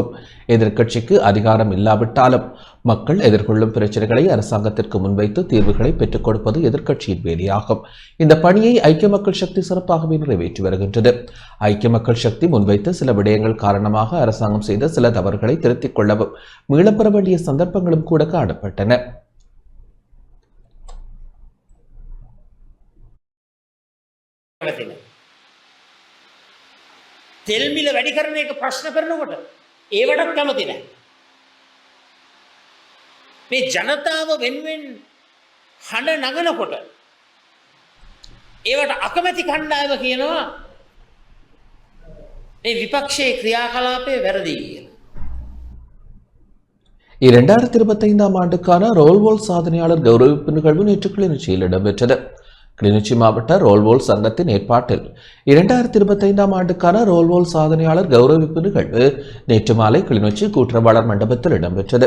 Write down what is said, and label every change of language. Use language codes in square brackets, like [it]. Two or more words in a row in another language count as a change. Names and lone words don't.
[ta] எதிர்க்கட்சிக்கு அதிகாரம் இல்லாவிட்டாலும் மக்கள் எதிர்கொள்ளும் பிரச்சனைகளை அரசாங்கத்திற்கு முன்வைத்து தீர்வுகளை பெற்றுக் கொடுப்பது எதிர்க்கட்சியின் வேலையாகும். இந்த பணியை ஐக்கிய மக்கள் சக்தி சிறப்பாகவே நிறைவேற்றி வருகின்றது. ஐக்கிய மக்கள் சக்தி முன்வைத்த சில விடயங்கள் காரணமாக அரசாங்கம் செய்த சில தவறுகளை திருத்திக் கொள்ளவும் மீளப்பெற வேண்டிய சந்தர்ப்பங்களும் கூட காணப்பட்டன. [si] තෙල් මිල වැඩි කරන එක ප්‍රශ්න කරනකොට ඒවටත් කැමති නැහැ. මේ ජනතාව වෙනුවෙන් හඬ නගනකොට ඒවට අකමැති කණ්ඩායම කියනවා මේ විපක්ෂයේ ක්‍රියාකලාපය වැරදි කියලා. [ta] 2025 ஆண்டுக்கான ரோல்வோல் சாதனையாளர் கௌரவிப்பு நிகழ்வு நேற்று கிளிநொச்சியில் இடம்பெற்றது. கிளிநொச்சி மாவட்ட ரோல்வோல் சங்கத்தின் ஏற்பாட்டில் 2025 ஆண்டுக்கான ரோல்வோல் சாதனையாளர் கௌரவிப்பு நிகழ்வு நேற்று மாலை கிளிநொச்சி கூட்டுறவாளர் மண்டபத்தில் இடம்பெற்றது.